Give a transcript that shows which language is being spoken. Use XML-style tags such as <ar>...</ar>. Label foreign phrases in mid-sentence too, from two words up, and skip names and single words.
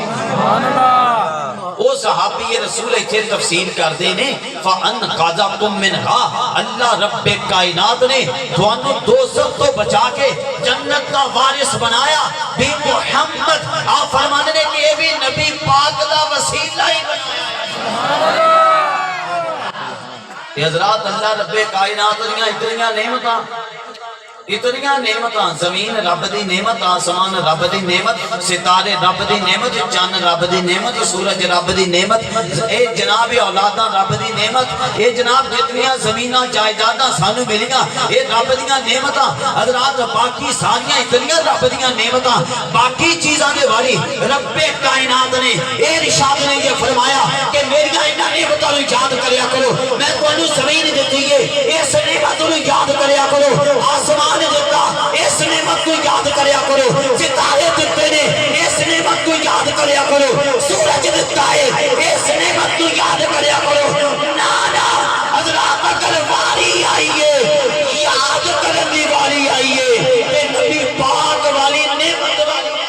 <pa>وہ صحابی رسول ایتھے تفسیر کر دے نے</pa> <ar>فَأَنْقَذَكُم مِّنْهَا،</ar> <pa>اللہ رب کائنات نے تھانوں دوزخ تو بچا کے جنت کا وارث بنایا بے محمد۔ آپ فرمانے نے کہ یہ بھی نبی پاک دا وسیلہ ہی بنایا۔ حضرات اللہ رب کائنات دیاں اتنیاں نعمتاں اتنیاں نعمتاں، زمین رب دی نعمت، آسمان رب دی نعمت، ستارے رب دی نعمت، چاند رب دی نعمت، سورج رب دی نعمت، اے جناب اولاداں رب دی نعمت، اے جناب جتنیاں زمیناں جائیداداں سانو ملیاں اے رب دیاں نعمتاں حضرات، باقی ساریاں اتنیاں رب دیاں نعمتاں، باقی چیزاں دے باری رب کائنات نے اے ارشاد نے یہ فرمایا کہ میریاں انہاں نعمتاں نوں یاد کریا کرو، میں تانوں زمین دتی ہے اس نعمت نوں یاد کریا کرو، آسمان دیتا اس نعمت کو یاد کریا کرو، ستارے دیتے نے اس نعمت کو یاد کریا کرو، سورج دیتا ہے اس نعمت کو یاد کریا کرو، نانا حضرات اگر واری آئیے یاد کرنے والی آئیے کہ نبی پاک والی نعمت والی</pa>